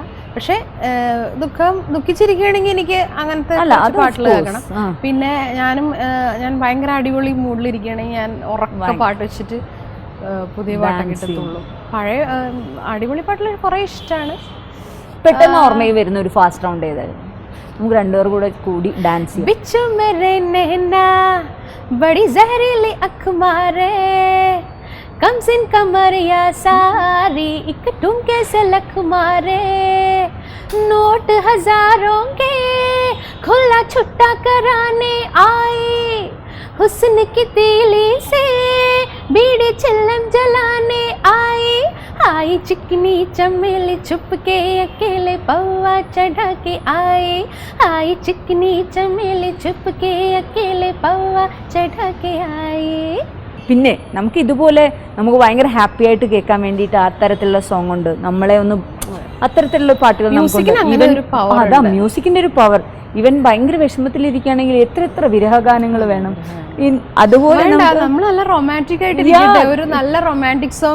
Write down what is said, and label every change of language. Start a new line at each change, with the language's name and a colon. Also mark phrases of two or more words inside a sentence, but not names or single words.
Malayalam: പക്ഷെ ദുഃഖിച്ചിരിക്കുകയാണെങ്കിൽ എനിക്ക് അങ്ങനത്തെ പാട്ടുകൾ കേൾക്കണം. പിന്നെ ഞാൻ ഭയങ്കര അടിപൊളി മൂഡിലിരിക്കുകയാണെങ്കിൽ ഞാൻ ഉറക്ക പാട്ട് വെച്ചിട്ട് പുതിയ പാട്ടൊക്കെ കിട്ടത്തുള്ളൂ. പഴയ അടിപൊളി പാട്ടുകൾ കുറേ ഇഷ്ടമാണ്. പെട്ടെന്ന് ഓർമ്മയിൽ വരുന്ന ഒരു
English: fast round
Malayalam: ഏതായിരുന്നു? നമുക്ക് രണ്ടുപേർ കൂടെ കൂടി ഡാൻസ് ചെയ്യാം.
Hindi: बिच्छू मेरे नैना बड़ी जहरीली अख मारे, कम सिन कमरिया सारी एक ठुमके से लख मारे, नोट हजारों के खुला छुट्टा कराने आई, हुस्न की तीली से बीड़ी चिल्लम जलाने आई, आई चिकनी चमेली छुप के अकेले पौवा चढ़ा के आई, आई चिकनी चमेली छुप के अकेले पौवा चढ़ा के आई.
Malayalam: പിന്നെ നമുക്ക് ഇതുപോലെ നമുക്ക് ഭയങ്കര ഹാപ്പി ആയിട്ട് കേൾക്കാൻ വേണ്ടിയിട്ട് അത്തരത്തിലുള്ള സോങ് ഉണ്ട്, നമ്മളെ ഒന്ന് അത്തരത്തിലുള്ള പാട്ടുകൾ നമുക്ക്. അതാ മ്യൂസിക്കിന്റെ ഒരു പവർ. ഇവൻ ഭയങ്കര വിഷമത്തിലിരിക്കുകയാണെങ്കിൽ എത്ര വിരഹഗാനങ്ങൾ വേണം. അതുപോലെ നമ്മൾ നല്ല റൊമാൻറ്റിക് ആയിട്ട് ഒരു നല്ല
English: romantic song